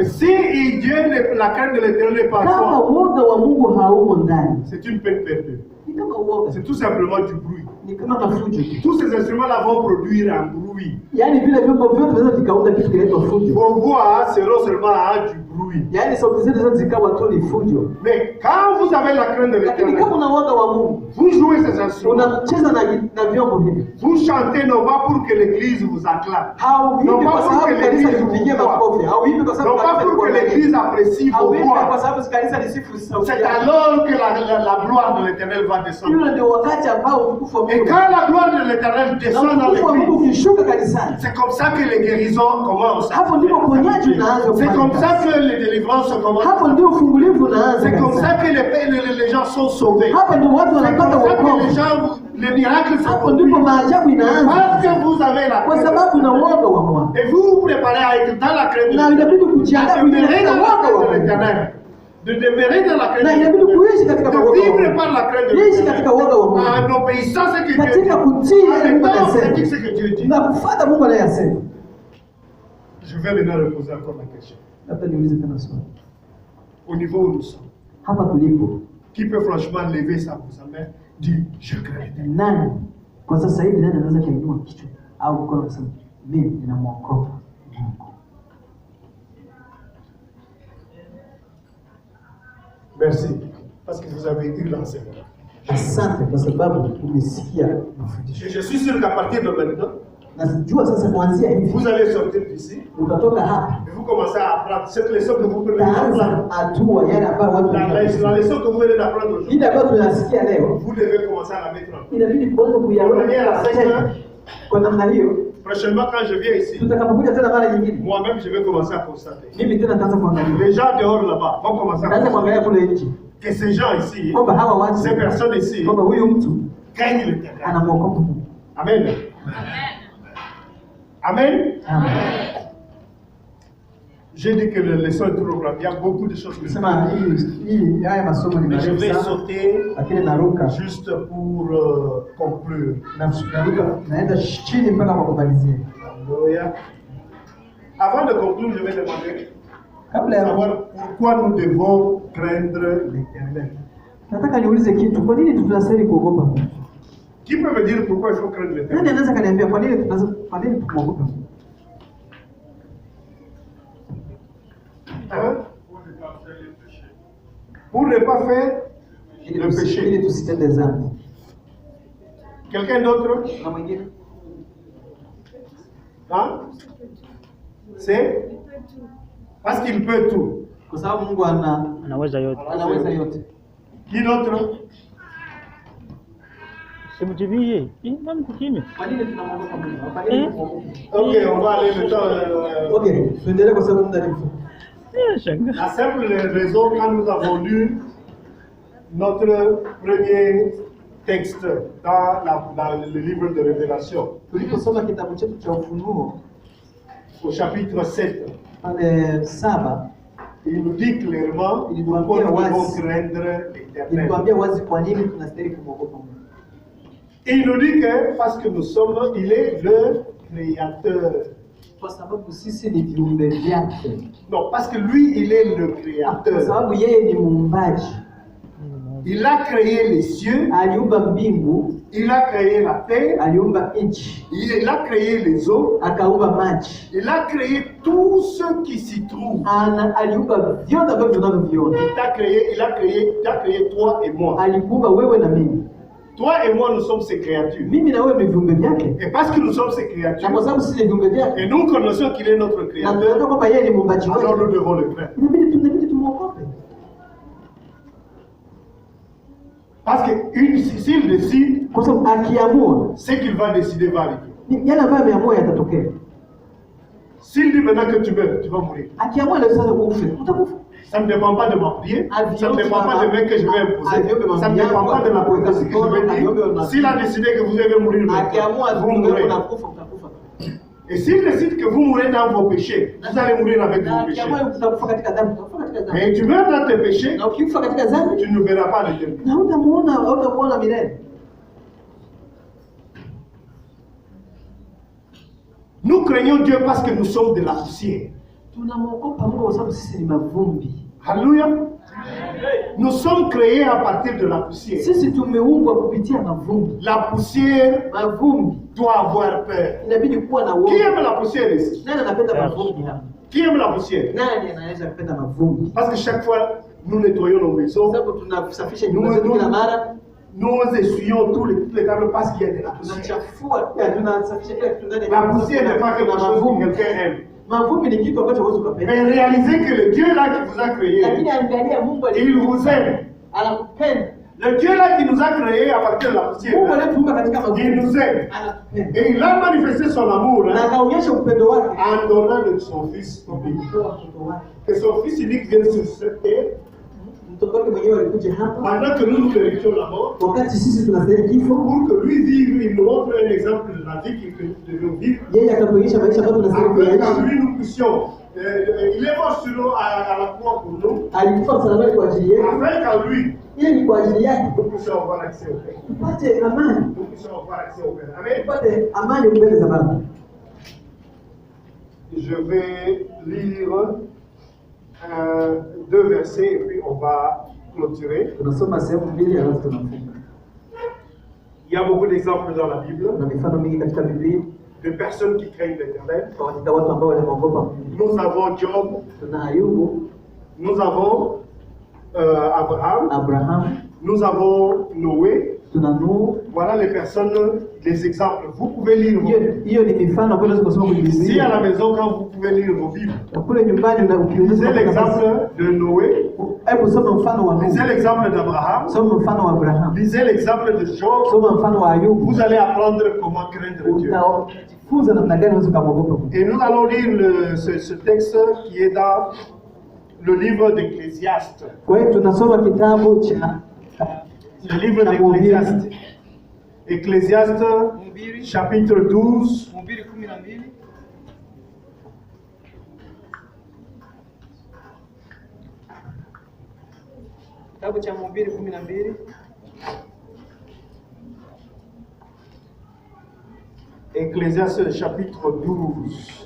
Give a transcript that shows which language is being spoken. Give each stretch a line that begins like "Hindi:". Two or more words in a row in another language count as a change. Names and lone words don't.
French: Mais si Dieu, la crainte de l'éternel n'est pas
Swahili: Kama
French: toi,
Swahili: woga wa Mungu haumo ndani,
French: c'est une peine perdue.
Swahili: ni kama uoga,
French: C'est tout simplement du bruit.
Swahili: ni kama mafujo.
French: Tous ces instruments-là vont produire un bruit.
Swahili: Yaani vile vyombo vyote vinaweza vikaunda kitu kinaitwa fujo.
French: Vos voix seront seulement du bruit. bruit.
Swahili: Yaani sauti zetu zote zikawa tu ni fujo.
French: Mais quand vous avez la crainte de
Swahili: Lakini
French: l'Éternel,
Swahili: kama una uoga wa Mungu,
French: vous jouez ces instruments.
Swahili: unacheza na vyombo hivi.
French: Vous chantez non pas pour que l'Église vous acclame.
Swahili: Hauimbi
French: Non
Swahili: kwa
French: pas pour
Swahili: sababu
French: que
Swahili: kanisa
French: l'Église
Swahili: likupigie
French: vous voit.
Swahili: makofi. Hauimbi kwa sababu
French: Non pas pour que l'Église apprécie vos
Swahili: hauimbi kwa
French: voix.
Swahili: sababu kanisa lisifu sauti
French: C'est
Swahili: yako.
French: alors que la gloire de l'Éternel va descendre.
Swahili: Hiyo ndio wakati ambao utukufu wa
French: Et
Swahili: Mungu.
French: quand la gloire de l'Éternel descend
Swahili: Na
French: dans
Swahili: utukufu wa Mungu
French: l'Église,
Swahili: ukishuka kanisani,
French: c'est comme ça que les guérisons commencent.
Swahili: hapo ndipo uponyaji unaanza
French: C'est comme
Swahili: kufanya
French: ça
Swahili: kazi.
French: que les délivrances commencent.
Swahili: Hapo ndio ufungulivu unaanza
French: C'est comme ça
Swahili: kanisani.
French: que les gens sont sauvés.
Swahili: Hapo ndio watu
French: C'est
Swahili: wanapata
French: comme ça que les
Swahili: wokovu.
French: gens, les miracles sont
Swahili: Hapo ndipo
French: produits.
Swahili: maajabu
French: Parce
Swahili: inaanza.
French: que vous avez la
Swahili: Kwa
French: crainte.
Swahili: sababu na uoga wa Mungu.
French: Et vous vous préparez à être dans la crainte de
Swahili: Na inabidi kujiandaa
French: de
Swahili: kuingia
French: demeurer
Swahili: katika
French: dans la
Swahili: uoga wa
French: crainte de
Swahili: Mungu.
French: l'Éternel. De demeurer dans la crainte
Swahili: Na
French: de
Swahili: inabidi kuishi katika
French: l'Éternel.
Swahili: uoga
French: De
Swahili: wa
French: vivre
Swahili: Mungu.
French: par la crainte de
Swahili: Ishi katika uoga wa Mungu.
French: En obéissant à ce que Dieu
Swahili: Katika
French: dit.
Swahili: kutii
French: En
Swahili: yale Mungu
French: étant
Swahili: anasema.
French: authentique ce que Dieu dit.
Swahili: Na kufuata Mungu anayosema.
French: Je vais maintenant reposer encore la question.
Swahili: Labda niulize tena swali.
French: Au niveau où nous sommes,
Swahili: Hapa tulipo,
French: qui peut franchement lever sa main, dire je crains l'Éternel.
Swahili: nani kwa sasa hivi nani anaweza kainua kichwa au mkono kusema mimi ninamwogopa Mungu?
French: Merci, parce que vous avez eu l'enseignement.
Swahili: Asante kwa sababu umesikia mafundisho.
French: Et je suis sûr qu'à partir de maintenant,
Swahili: Na sijua sasa kuanzia hivi
French: vous allez sortir d'ici
Swahili: utatoka hapa
French: et vous commencez à apprendre cette leçon que vous venez d'apprendre.
Swahili: taanza hatua yale ambayo watu
French: La leçon que vous venez d'apprendre aujourd'hui,
Swahili: ile ambayo tunasikia leo
French: vous devez commencer à la mettre en place.
Swahili: inabidi kuanza kuyaona kwa namna hiyo.
French: Prochainement, quand je viens ici,
Swahili: Tutakapokuja tena mara nyingine,
French: moi-même, je vais commencer à constater.
Swahili: mimi tena nitaanza kuangalia,
French: Les gens dehors là-bas vont commencer à
Swahili: nitaanza kuangalia
French: constater
Swahili: kule nje
French: que ces gens ici,
Swahili: kwamba hawa watu,
French: ces personnes ici,
Swahili: kwamba huyu mtu
French: craignent l'Éternel.
Swahili: anamwogopa Mungu. Amen. Amen. Amen.
French: J'ai dit que la leçon est trop grande. Il y a beaucoup de choses que je
Swahili: Sema hii haya masomo ni
French: mais je
Swahili: marefu
French: vais
Swahili: sana,
French: sauter
Swahili: lakini naruka
French: juste pour conclure.
Swahili: naruka naenda chini mpaka kwa kumalizia.
French: Alléluia. Avant de conclure, je vais demander
Swahili: Kabla
French: de
Swahili: ya
French: savoir pourquoi nous devons craindre l'Éternel.
Swahili: nataka niulize kitu, kwa nini tunastahili kuogopa Mungu?
French: Qui peut me dire pourquoi il faut craindre
Swahili: Nani
French: l'Éternel?
Swahili: anaweza kaniambia kwa nini tumwogope Mungu?
French: Hein? Pour ne pas faire
Swahili: Ili
French: le péché.
Swahili: tusitende dhambi.
French: Quelqu'un d'autre?
Swahili: Na mwingine
French: Hein? C'est parce qu'il peut tout.
Swahili: kwa sababu Mungu Anaweza yote. anaweza yote. Qui d'autre? Simjibie. Mbona kukimya? Kwa nini tunamwogopa Mungu? Kwa nini tumwogope?
French: Ok, on va aller maintenant.
Swahili: Okay, tuendelee kwa sababu muda ni mfupi. Shanga.
French: La simple raison, quand nous avons lu notre premier texte dans le livre de Révélation,
Swahili: Tuliposoma kitabu chetu cha Ufunuo
French: au chapitre 7,
Swahili: pale 7
French: il nous dit clairement Il pourquoi nous doit bien devons was- craindre l'Éternel.
Swahili: ilituambia wazi kwa nini tunastahili kumwogopa Mungu.
French: Il nous dit que parce que nous sommes, il est le créateur.
Swahili: Kwa sababu sisi ni viumbe vyake.
French: Non, parce que lui, il est le
Swahili: Kwa
French: créateur.
Swahili: sababu yeye ni muumbaji.
French: Il a créé les cieux,
Swahili: Aliumba mbingu,
French: il a créé la terre,
Swahili: aliumba nchi,
French: il a créé les eaux,
Swahili: akaumba maji.
French: il a créé tout ce qui s'y trouve.
Swahili: Aliumba vyote ambavyo tunavyoviona.
French: Il a créé toi et moi.
Swahili: Alikuumba wewe na mimi.
French: Toi et moi, nous sommes ses créatures.
Swahili: Mimi na wewe ni viumbe vyake.
French: Et parce que nous sommes ses
Swahili: Na kwa
French: créatures,
Swahili: sababu sisi ni viumbe vyake.
French: et nous connaissons qu'il est notre
Swahili: Na
French: créateur,
Swahili: tunajua kwamba yeye ni muumbaji
French: alors
Swahili: wetu.
French: nous devons le craindre.
Swahili: Inabidi tumwogope.
French: Parce que s'il décide,
Swahili: Kwa sababu akiamua
French: ce qu'il va décider va arriver.
Swahili: yale ambayo ameamua yatatokea.
French: S'il dit maintenant que tu meurs, tu vas mourir.
Swahili: Akiamua leo sasa ufe, utakufa.
French: Ça ne dépend pas de ma prière, ça ne dépend pas des mains que je vais imposer, ça ne dépend pas de la prophétie que je vais dire. S'il a décidé que vous devez mourir
Swahili: Akiamua
French: maintenant, vous mourrez.
Swahili: unakufa, utakufa.
French: Et s'il décide que vous mourrez dans vos péchés, vous allez mourir avec
Swahili: Na
French: vos péchés.
Swahili: akiamua utakufa katika dhambi, utakufa katika dhambi.
French: Mais tu meurs dans tes péchés,
Swahili: Na ukifa katika dhambi,
French: tu ne verras pas l'éternité.
Swahili: na hutamuona milele.
French: Nous craignons Dieu parce que nous sommes de la poussière.
Swahili: Tunamwogopa Mungu kwa sababu sisi ni mavumbi.
French: Alléluia. Nous sommes créés à partir de la poussière.
Swahili: Sisi tumeumbwa kupitia mavumbi.
French: La poussière
Swahili: Mavumbi
French: doit avoir peur.
Swahili: inabidi kuwa na
French: Qui
Swahili: uoga.
French: aime la poussière ici?
Swahili: Nani anapenda mavumbi hapa?
French: Qui aime la poussière?
Swahili: Nani anaweza kupenda mavumbi?
French: Parce que chaque fois, nous nettoyons nos maisons,
Swahili: Sababu tunasafisha nyumba zetu kila mara,
French: nous essuyons toutes les tables parce qu'il y a de la poussière.
Swahili: tunachafua, tunasafisha kila kitu ndani.
French: La poussière n'est pas quelque chose que quelqu'un aime.
Swahili: Mavumbi ni kitu ambacho huwezi kupenda.
French: Mais réalisez que le Dieu là qui vous a créé,
Swahili: Lakini angalia Mungu
French: il vous aime.
Swahili: anakupenda.
French: Le Dieu là qui nous a créé à partir de la poussière,
Swahili: Mungu anatuumba katika
French: il
Swahili: mavumbi.
French: nous aime.
Swahili: Anakupenda.
French: Et il a manifesté son amour
Swahili: Na akaonyesha upendo wake
French: en donnant de son Fils unique.
Swahili: kwa mtoto wake.
French: Que son Fils unique vienne sur cette terre
Swahili: Mtoto wake mwenyewe alikuja hapa
French: pendant que nous méritions la mort,
Swahili: wakati sisi tunastahili kifo.
French: pour que lui vive, il nous montre un exemple de la vie que nous devons vivre.
Swahili: Yeye akatuonyesha maisha ambayo tunastahili
French: Afin qu'en
Swahili: kuyaishi.
French: lui nous puissions. Il est mort sur nous à la croix pour nous.
Swahili: Alikufa msalabani kwa ajili yetu.
French: Afin qu'en lui
Swahili: Ili ni kwa ajili yake
French: nous puissions avoir accès au Père.
Swahili: tupate amani,
French: Nous puissions avoir accès au Père. Amen.
Swahili: tupate amani mbele za Baba.
French: Je vais lire deux versets et puis on va clôturer.
Swahili: Tunasoma sehemu mbili alafu tunafunga.
French: Il y a beaucoup d'exemples dans la Bible
Swahili: Kuna mifano mingi katika Biblia
French: de personnes qui craignent l'Éternel.
Swahili: kwa katika watu ambao walimwogopa Mungu.
French: Nous avons Job,
Swahili: Tuna Ayubu,
French: nous avons Abraham,
Swahili: Abraham,
French: nous avons Noé.
Swahili: tuna Nuhu.
French: Voilà les personnes, les exemples. Vous pouvez lire vos Bibles.
Swahili: Hiyo ni mifano ambayo unaweza kusoma kwenye
French: Ici à
Swahili: Biblia.
French: la maison, quand vous pouvez lire vos Bibles,
Swahili: Na kule nyumbani na
French: lisez
Swahili: ukiuliza
French: l'exemple de Noé,
Swahili: hebu soma mfano wa
French: lisez
Swahili: Nuhu.
French: l'exemple d'Abraham,
Swahili: Soma mfano wa Abraham.
French: lisez l'exemple de Job.
Swahili: Soma mfano wa Ayubu.
French: Vous allez apprendre comment craindre Dieu.
Swahili: Utajifunza namna gani unaweza kumwogopa Mungu.
French: Et nous allons lire ce texte qui est dans le livre d'Ecclésiaste.
Swahili: Kwa hiyo tunasoma kitabu cha
French: Le livre d'Ecclésiaste. Ecclésiaste, chapitre 12.
Swahili: Mhubiri 12. Kitabu cha Mhubiri 12.
French: Ecclésiaste, chapitre 12.